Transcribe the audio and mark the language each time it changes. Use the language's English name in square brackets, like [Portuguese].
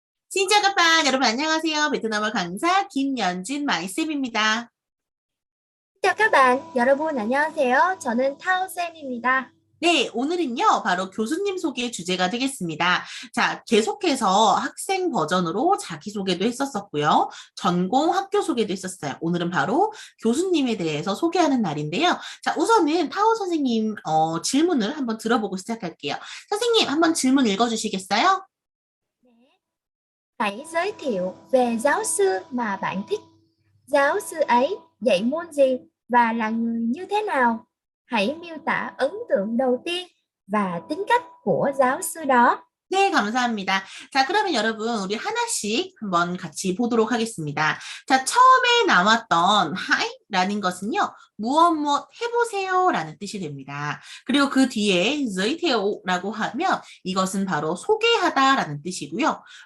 [Korean] 친구가빠 여러분 안녕하세요. 베트남어 강사 김연진 마이쌤입니다. [Vietnamese] chào các bạn, [Korean] 여러분 안녕하세요. 저는 타오쌤입니다. 네, 오늘은요, 바로 교수님 소개 주제가 되겠습니다. 자, 계속해서 학생 버전으로 자기소개도 했었었고요. 전공 학교 소개도 했었어요. 오늘은 바로 교수님에 대해서 소개하는 날인데요. 자, 우선은 타오 선생님, 질문을 한번 들어보고 시작할게요. 선생님, 한번 질문 읽어주시겠어요? [Vietnamese] Hãy giới thiệu về giáo sư mà bạn thích. Giáo sư ấy dạy môn gì và là người như thế nào? Hãy miêu tả ấn tượng đầu tiên và tính cách của giáo sư đó. [Korean] 네, 감사합니다. 자, 그러면 여러분, 우리 하나씩 한번 같이 보도록 하겠습니다. 자, 처음에 나왔던 하이라는 것은요, 무엇 무엇 해보세요 라는 뜻이 됩니다. 그리고 그 뒤에 giới thiệu 라고 하면 이것은 바로 소개하다라는 뜻이고요.